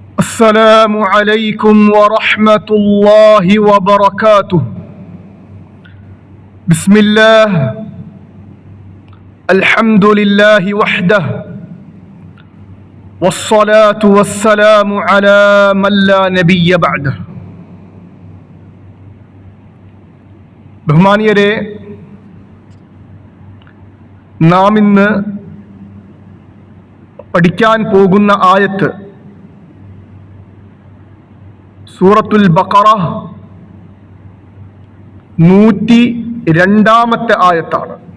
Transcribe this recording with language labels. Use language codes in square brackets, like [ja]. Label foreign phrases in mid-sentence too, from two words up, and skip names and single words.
[ar] السلام عليكم ورحمة الله وبركاته. بسم الله، الحمد لله وحده، والصلاة والسلام على من لا نبي بعده. [ml] ബഹുമാനിയരെ, നാം ഇന്ന് പഠിക്കാൻ പോകുന്ന ആയത്ത് സൂറത്തുൽ ബഖറ 102 ആയത്താണ്.